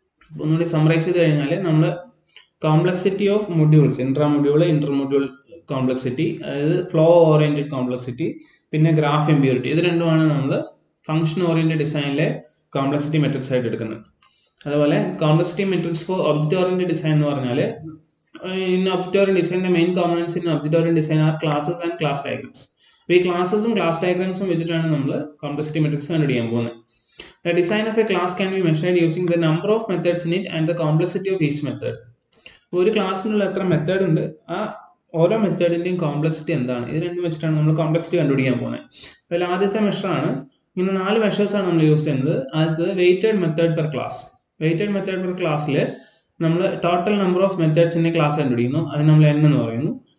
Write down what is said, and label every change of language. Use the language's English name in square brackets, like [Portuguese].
[Malayalam] ഒന്നുകൂടി സമ്മറൈസ് ചെയ്ത് കഴിഞ്ഞാൽ നമ്മൾ complexity of modules, intra module complexity, അതായത് ഫ്ലോ ഓറിയന്റഡ് കോംപ്ലക്സിറ്റി, പിന്നെ ഗ്രാഫ് ഇമ്പ്യൂരിറ്റി, ഇത് രണ്ടുമാണ് നമ്മൾ ഫംഗ്ഷൻ ഓറിയന്റഡ് ഡിസൈനിലെ കോംപ്ലക്സിറ്റി മെട്രിക്സ് ആയിട്ട് എടുക്കുന്നത്. [English] അതുപോലെ complexity metrics for object oriented design [Malayalam] എന്ന് പറഞ്ഞാൽ [English] In object oriented ഡിസൈനിന്റെ main components in object oriented design are classes and class diagrams. [Malayalam] അപ്പോൾ ഈ ക്ലാസസും ക്ലാസ് ഡയഗ്രാംസും വെച്ചിട്ടാണ് നമ്മൾ കോംപ്ലക്സിറ്റി മെട്രിക്സ് കണ്ടുപിടിക്കാൻ പോകുന്നത്. [English] The design of a class can be measured using the number of methods in it and the complexity of each method. [Malayalam] ഒരു ക്ലാസ്സിനുള്ള എത്ര method ഉണ്ട്, ആ ഓരോ മെത്തേഡിൻ്റെയും കോംപ്ലക്സിറ്റി എന്താണ്, ഇത് രണ്ടും വെച്ചിട്ടാണ് നമ്മൾ കോംപ്ലക്സിറ്റി കണ്ടുപിടിക്കാൻ പോകുന്നത്. അതിൽ ആദ്യത്തെ മെഷറാണ്, ഇങ്ങനെ 4 മെഷേഴ്സാണ് നമ്മൾ യൂസ് ചെയ്യുന്നത്. ആദ്യത്തത് weighted method per class. Weighted method per ക്ലാസ്സിൽ നമ്മൾ ടോട്ടൽ നമ്പർ ഓഫ് മെത്തേഡ്സിൻ്റെ ക്ലാസ് കണ്ടുപിടിക്കുന്നു, അത് നമ്മൾ n എന്ന് പറയുന്നു.